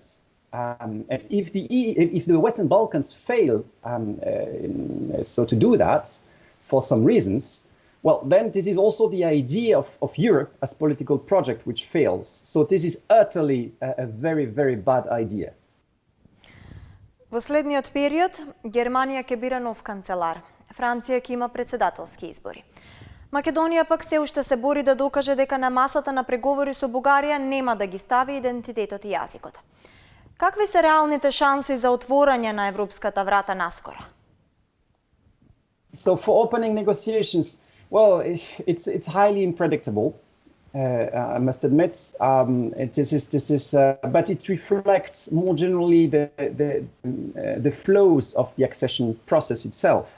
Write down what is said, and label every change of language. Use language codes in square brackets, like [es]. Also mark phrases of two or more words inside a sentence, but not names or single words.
[en] And if the Western Balkans fail so to do that, for some reasons, well, then this is also the idea of Europe as political project which fails. So this is utterly a very, very bad idea. [mk] Во следниот период, Германија ќе бира нов канцелар. Франција ќе има председателски избори. Македонија пак се уште се бори да докаже дека на масата на преговори со Бугарија нема да ги стави идентитетот и јазикот. Какви се реалните шанси за отворање на европската врата наскоро? [en] So for opening negotiations, well, it's highly unpredictable. I must admit, but it reflects more generally the flows of the accession process itself.